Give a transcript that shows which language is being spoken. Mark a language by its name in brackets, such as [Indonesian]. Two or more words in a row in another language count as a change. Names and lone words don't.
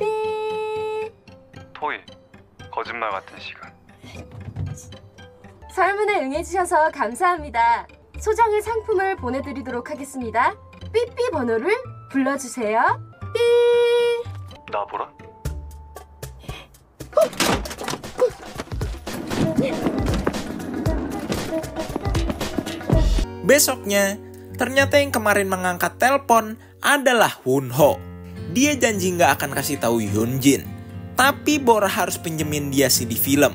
[Korean] 토이. 거짓말 같은 시간. 설문에 응해주셔서 감사합니다. 소정의 상품을 보내드리도록 하겠습니다. 삐삐 번호를 불러주세요. 삐. 나 보라? [Indonesian] Besoknya, Ternyata yang kemarin mengangkat telepon adalah Wonho. Dia janji nggak akan kasih tahu Hyunjin, tapi Bora harus pinjemin dia CD film.